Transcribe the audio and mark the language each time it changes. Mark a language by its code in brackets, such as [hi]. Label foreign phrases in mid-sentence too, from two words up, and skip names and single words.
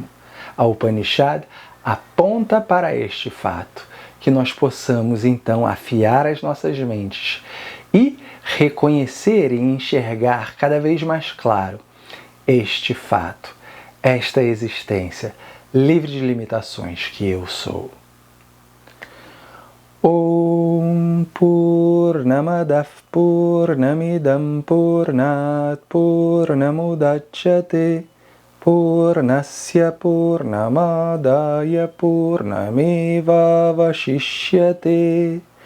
[pt] A Upanishad aponta para este fato, que nós possamos então afiar as nossas mentes e reconhecer e enxergar cada vez mais claro este fato, esta existência livre de limitações que eu sou. [sa] ॐ पूर्णमदः पूर्णमिदम् पूर्णात् पूर्णमुदच्यते पूर्णस्य पूर्णमादाय पूर्णमेव वशिष्यते.